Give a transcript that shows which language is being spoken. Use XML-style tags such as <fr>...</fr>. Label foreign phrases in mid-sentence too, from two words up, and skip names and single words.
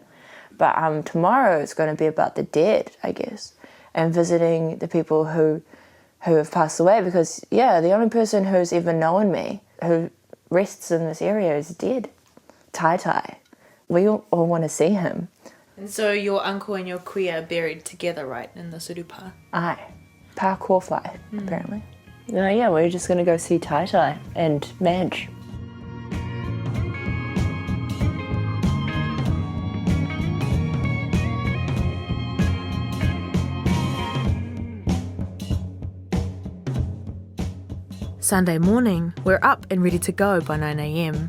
<en>But tomorrow it's going to be about the dead, I guess, and visiting the people who have passed away, because, the only person who's ever known me, who rests in this area, is dead. Tai. We all want to see him. And so your uncle and your kuia are buried together, right, in the urupā? Aye. Pa kōwhai, apparently. We're just going to go see Tai and Madge. Sunday morning, we're up and ready to go by 9 a.m.</en>